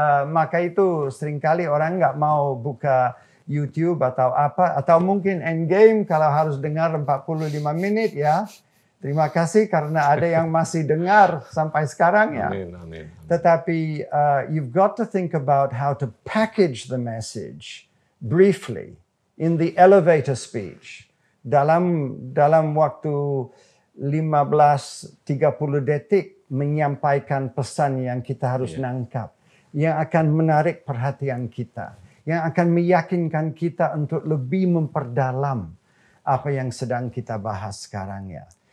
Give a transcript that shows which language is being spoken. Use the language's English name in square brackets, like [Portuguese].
[Indonesian] Maka itu seringkali orang nggak mau buka YouTube atau apa, atau mungkin Endgame kalau harus dengar 45 menit ya. Terima kasih karena ada yang masih dengar sampai sekarang ya. Amin. Tetapi [English] you've got to think about how to package the message briefly in the elevator speech. [Indonesian] Dalam waktu 15-30 detik menyampaikan pesan yang kita harus nangkap. Yang akan menarik perhatian kita. Yang akan meyakinkan kita untuk lebih memperdalam apa yang sedang kita bahas sekarang ya.